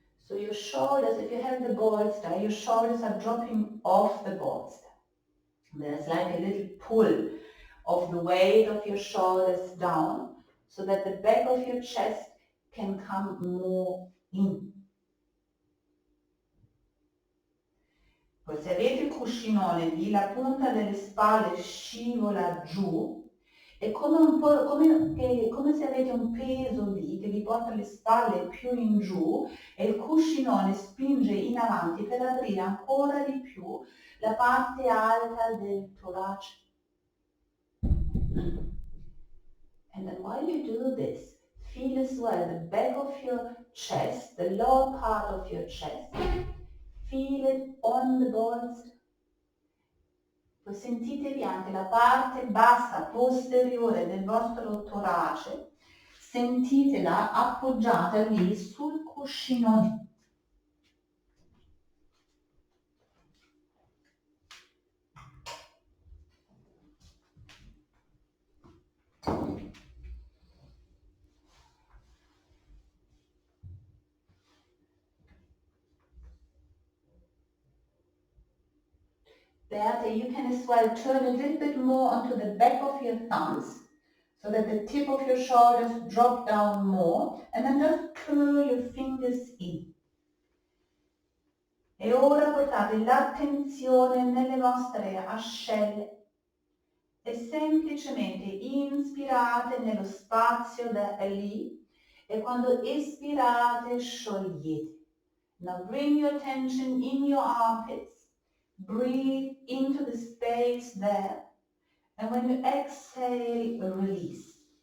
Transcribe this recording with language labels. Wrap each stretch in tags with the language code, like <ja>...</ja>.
<en>So your shoulders, if you have the bolster, your shoulders are dropping off the bolster. There's like a little pull of the weight of your shoulders down so that the back of your chest can come more in.</en> <it>Poi se avete il cuscinone lì, la punta delle spalle scivola giù, è come un po' come se avete un peso lì che vi porta le spalle più in giù e il cuscinone spinge in avanti per aprire ancora di più la parte alta del torace.</it> <en>And then while you do this, feel as well the back of your chest, the lower part of your chest. Feel it on the bolster.</en> <it>Poi sentitevi anche la parte bassa posteriore del vostro torace, sentitela appoggiata lì sul cuscinone.</it> <en>Beate, you can as well turn a little bit more onto the back of your thumbs so that the tip of your shoulders drop down more, and then just curl your fingers in.</en> <it>E ora portate l'attenzione nelle vostre ascelle e semplicemente inspirate nello spazio da lì e quando espirate sciogliete.</it> <en>Now bring your attention in your armpits. Breathe into the space there, and when you exhale, release.</en>